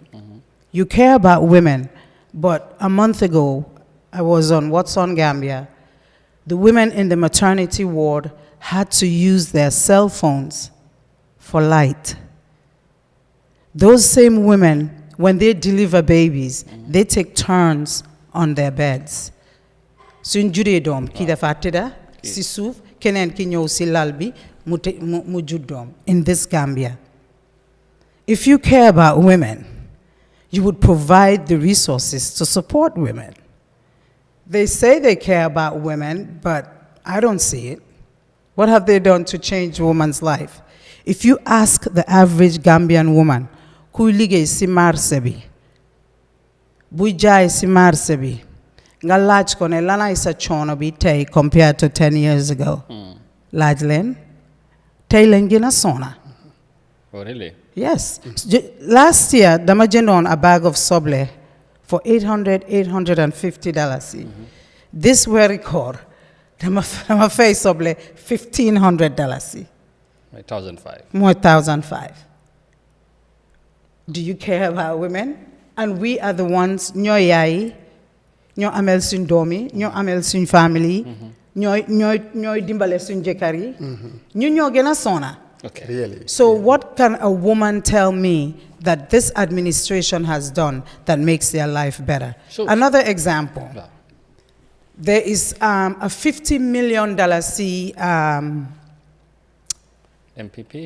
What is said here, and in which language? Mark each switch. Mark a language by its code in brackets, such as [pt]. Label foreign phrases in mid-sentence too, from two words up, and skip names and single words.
[en] You care about women, but a month ago, I was on What's on Gambia. The women in the maternity ward had to use their cell phones for light. Those same women, when they deliver babies, they take turns on their beds. [wo] Suñ juree doom ki dafa tëdda si suuf keneen ki ñëw si lal bi mu jur doom [en] in this Gambia. If you care about women, you would provide the resources to support women. They say they care about women, but I don't see it. What have they done to change a woman's life? If you ask the average Gambian woman, [wo] kuy liggéey si marché bi, buy jaay si marché bi, nga laaj ko ne lanay sa coono bi tey [en] compared to 10 years ago. [wo] Laaj leen, tey lañ gën a sona. [en] Oh, really? Yes. Last year, [wo] dama jëndoon [en] a bag of soble for $850. This very core, [wo] dama fay soble $1,500. [en] $1,500. More $1,500. Do you care about women? And we are the ones, [wo] ñoo yaay, ñoo amel suñ doomi, ñoo amel [en] suñ family, [wo] ñooy dimbale suñ jëkkër yi, ñu ñoo gën a sona. [en] Okay. Really. So what can a woman tell me that this administration has done that makes their life better? So, another example. Yeah. There is a $50 million MPP?